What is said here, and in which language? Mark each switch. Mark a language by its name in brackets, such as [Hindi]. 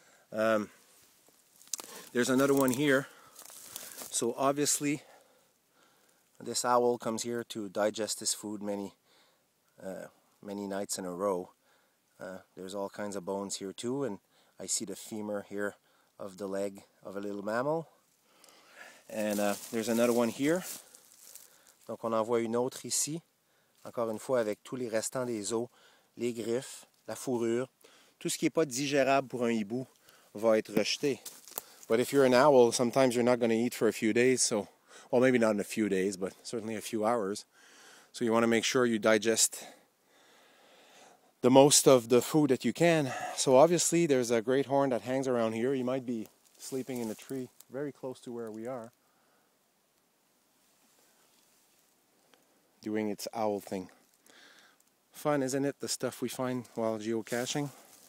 [English] There's another one here. So obviously, this owl comes here to digest his food many nights in a row. There's all kinds of bones here too, and I see the femur here of the leg of a little mammal. And there's another one here. [French] Donc on en voit une autre ici, encore une fois avec tous les restants des os, les griffes, la fourrure. Tout ce qui n'est pas digérable pour un hibou va être rejeté. [English] But if you're an owl, sometimes you're not going to eat for a few days, so, well, maybe not in a few days, but certainly a few hours. So you want to make sure you digest the most of the food that you can. So obviously there's a great horn that hangs around here. He might be sleeping in a tree very close to where we are, doing its owl thing. Fun, isn't it, the stuff we find while geocaching?